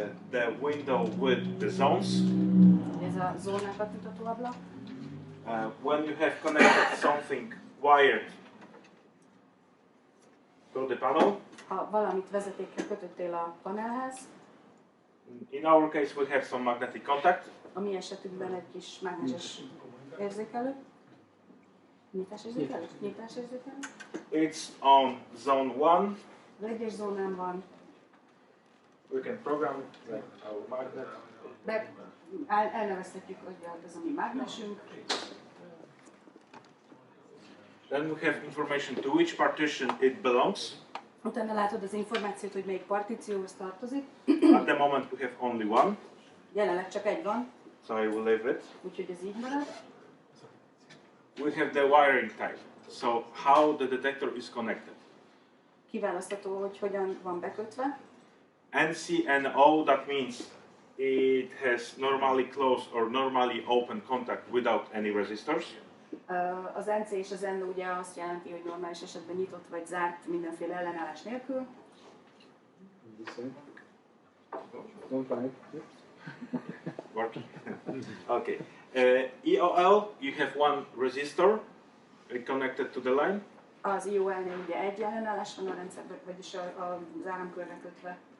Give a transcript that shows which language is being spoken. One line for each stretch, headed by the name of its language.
English: The window with the zones.
Hungarian: Ez a zónákat mutató ablak.
English: When you have connected something wired to the panel.
Hungarian: Ha valamit vezetékkel kötöttél a panelhez.
English: In our case we have some magnetic contact.
Hungarian: A mi esetünkben egy kis mágneses érzékelő. Nyitásérzékelő? Nyitásérzékelő.
English: It's on zone 1.
Hungarian: Az egyes zónán van.
English: We can program like our magnet.
Hungarian: De elnevezhetjük, hogy ez a mi mágnesünk.
English: Then we have information to which partition it belongs.
Hungarian: Utána látod az információt, hogy melyik partícióhoz tartozik.
English: At the moment we have only one.
Hungarian: Jelenleg csak egy van.
English: So I will leave it.
Hungarian: Úgyhogy ez így marad.
English: We have the wiring type. So how the detector is connected.
Hungarian: Kiválasztható, hogy hogyan van bekötve.
English: NCNO, that means it has normally closed or normally open contact without any resistors.
Hungarian: Az NC és az NO ugye azt jelenti, hogy normális esetben nyitott vagy zárt mindenféle ellenállás nélkül.
English: Don't panic. Working. Okay. EOL, you have one resistor connected to the line.
Hungarian: Az IOL-nél ugye egy ellenállás van a rendszerben, vagyis az áramkörre kötve.